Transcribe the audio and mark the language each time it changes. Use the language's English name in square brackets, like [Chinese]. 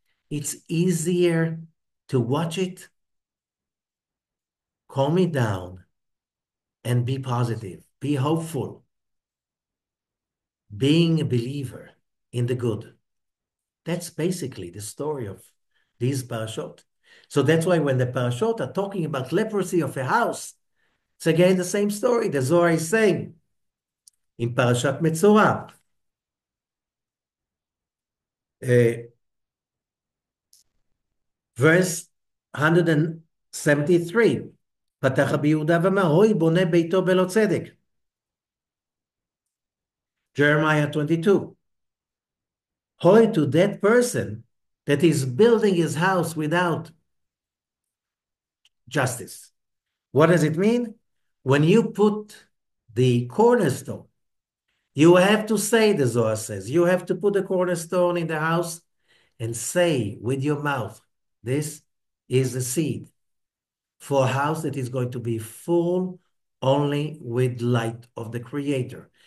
[English] It's easier to watch it, calm it down, and be positive, be hopeful, being a believer in the good. That's basically the story of these parashot. So that's why when the parashot are talking about leprosy of a house, it's again the same story. The Zohar is saying in Parashat Metsora, verse 173, [Hebrew] פתח רבי יהודה ואמר, הוי בונה ביתו בלא צדק. [English] Jeremiah 22. Hoy to that person that is building his house without justice. What does it mean? When you put the cornerstone. You have to say, the Zohar says, you have to put the cornerstone in the house and say with your mouth, this is the seed for a house that is going to be full only with light of the Creator.